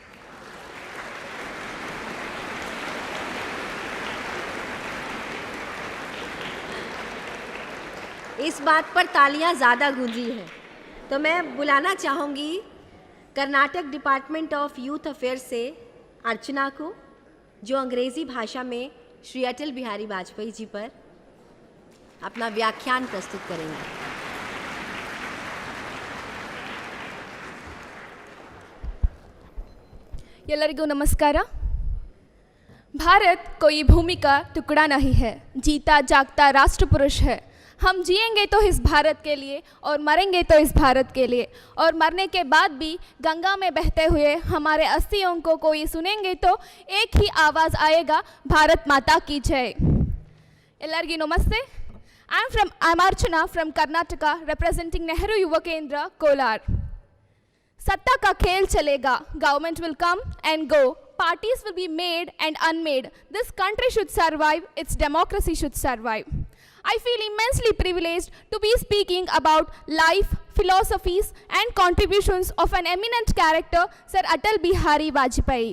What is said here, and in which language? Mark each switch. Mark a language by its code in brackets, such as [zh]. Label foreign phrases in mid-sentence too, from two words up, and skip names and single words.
[hi] इस बात पर तालियां ज़्यादा गूंजी हैं, तो मैं बुलाना चाहूँगी कर्नाटक डिपार्टमेंट ऑफ यूथ अफेयर्स से अर्चना को, जो अंग्रेज़ी भाषा में श्री अटल बिहारी वाजपेयी जी पर अपना व्याख्यान प्रस्तुत करेंगे। [kn] ಎಲ್ಲರಿಗೂ ನಮಸ್ಕಾರ। [hi] भारत कोई भूमि का टुकड़ा नहीं है, जीता जागता राष्ट्र पुरुष है। हम जिएंगे तो इस भारत के लिए और मरेंगे तो इस भारत के लिए, और मरने के बाद भी गंगा में बहते हुए हमारे अस्थि अंगों को ये सुनेंगे तो एक ही आवाज़ आएगा, भारत माता की जय। [kn] ಎಲ್ಲರಿಗೂ नमस्ते। [en] I'm Archana from Karnataka, representing Nehru Yuva Kendra, Kolar. [hi] सत्ता का खेल चलेगा, [en] government will come and go, parties will be made and unmade. This country should survive, its democracy should survive. I feel immensely privileged to be speaking about life, philosophies and contributions of an eminent character, Sir Atal Bihari Vajpayee.